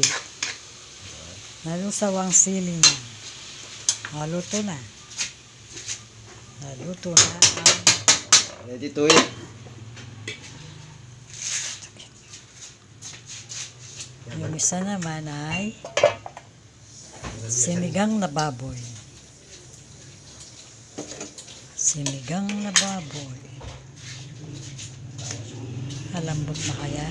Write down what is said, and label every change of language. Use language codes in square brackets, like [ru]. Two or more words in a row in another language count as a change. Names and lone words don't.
[tl] Nalusaw ang sili niya. Naluto na. Naluto na ang... [en] Ready to eat. [tl] Yung isa naman ay sinigang na baboy. Sinigang na baboy. Malambot na kaya?